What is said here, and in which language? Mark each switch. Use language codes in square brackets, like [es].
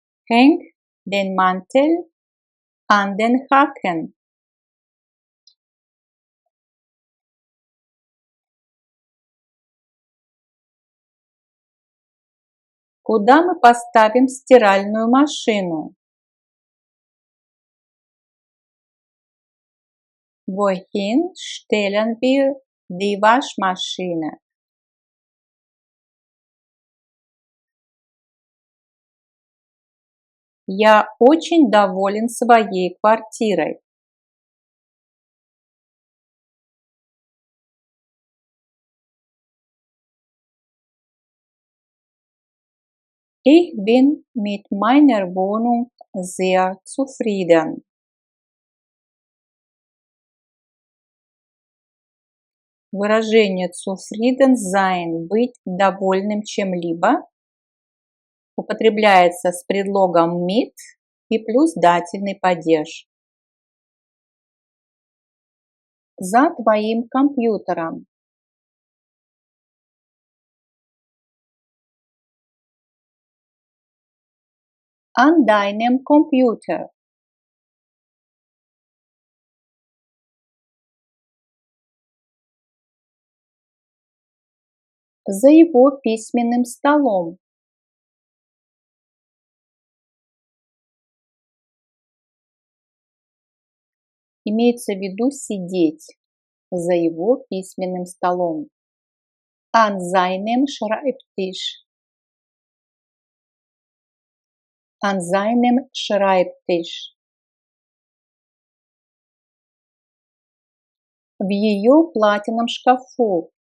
[de] Häng den Mantel an den Haken. [ru] Куда мы поставим стиральную машину? [de] Wohin stellen wir die Waschmaschine? [ru] Я очень доволен своей квартирой. [de] Ich bin mit meiner Wohnung sehr zufrieden. [ru] Выражение zufrieden sein, быть довольным чем-либо, употребляется с предлогом mit и плюс дательный падеж. За твоим компьютером. [de] An deinem Computer. [ru] За его письменным столом. Имеется в виду сидеть за его письменным столом. [de] An seinem Schreibtisch. An seinem Schreibtisch. [ru] В ее платяном шкафу.